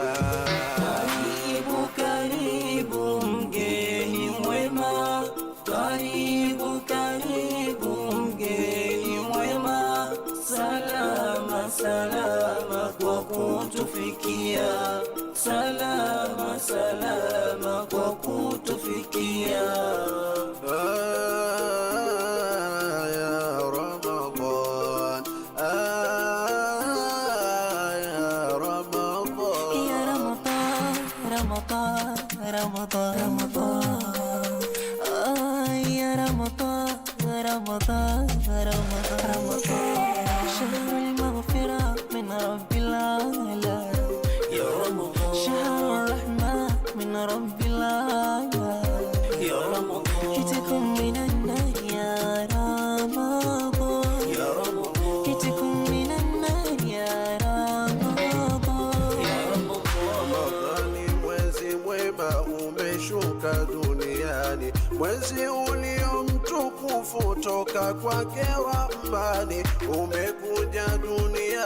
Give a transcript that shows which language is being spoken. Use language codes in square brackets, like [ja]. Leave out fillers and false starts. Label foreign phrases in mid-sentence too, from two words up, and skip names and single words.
[sw] Karibu, karibu mgeni mwema, karibu, karibu mgeni mwema, salama, salama kwa kutufikia, salama, salama kwa kutufikia. [ar] Ya Ramadan, ya Ramadan, ya Ramadan, Ramadan, Ramadan, Ramadan, ya Ramadan, Ramadan, Ramadan, Ramadan. شهر المغفرة من رب العالمين يا رمضان، شهر الرحمة من رب العالمين يا رمضان، كتكم من النار يا رمضان يا رمضان، كتكم من النار يا رمضان يا رمضان. [sw] Ramadhani mwezi mwema umeshuka duniani, mwezi ulio mtukufu toka kwake Rahmani umekuja dunia.